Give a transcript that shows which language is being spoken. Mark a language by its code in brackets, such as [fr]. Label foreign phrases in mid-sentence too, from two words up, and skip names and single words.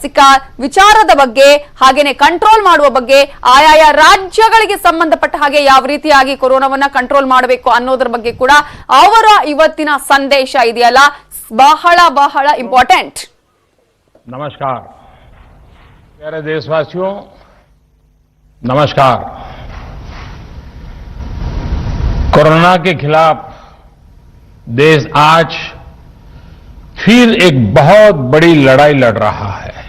[kn] ಲಸಿಕಾ ವಿಚಾರದ ಬಗ್ಗೆ ಹಾಗೇನೆ ಕಂಟ್ರೋಲ್ ಮಾಡುವ ಬಗ್ಗೆ ಆಯಾಯ ರಾಜ್ಯಗಳಿಗೆ ಸಂಬಂಧಪಟ್ಟ ಹಾಗೆ ಯಾವ ರೀತಿಯಾಗಿ ಕೊರೋನಾವನ್ನ ಕಂಟ್ರೋಲ್ ಮಾಡಬೇಕು ಅನ್ನೋದ್ರ ಬಗ್ಗೆ ಕೂಡ ಅವರ ಇವತ್ತಿನ ಸಂದೇಶ ಇದೆಯಲ್ಲ ಬಹಳ ಬಹಳ ಇಂಪಾರ್ಟೆಂಟ್। [hi] नमस्कार प्यारे देशवासियों, नमस्कार। कोरोना के खिलाफ देश आज फिर एक बहुत बड़ी लड़ाई लड़ रहा है।